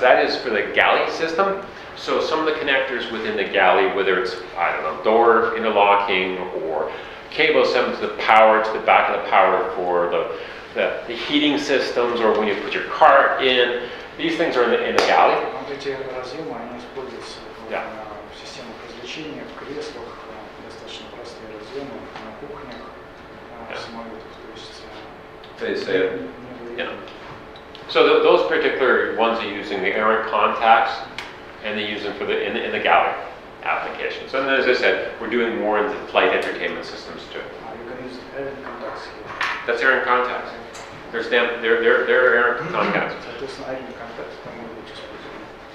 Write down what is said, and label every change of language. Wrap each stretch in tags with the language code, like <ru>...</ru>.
<en>That is for the galley system. So some of the connectors within the galley, whether it's, I don't know, door interlocking or cable sent to the power, to the back of the power for the heating systems, or when you put your car in, these things are in the galley.</en> <ru>Вот эти разъемы, они используются</ru> <en>Yeah.</en> <ru>в системах развлечения, в креслах, достаточно простые разъемы, на кухнях, в самолетах. То есть</ru> <en>They say, yeah. So those particular ones are using the errant contacts, and they use them for in the galley applications. And as I said, we're doing more into flight entertainment systems too. you can use air contacts here. That's errant contacts. They're errant contacts.</en> <ru>Соответственно, air contacts там могут быть использованы.</ru>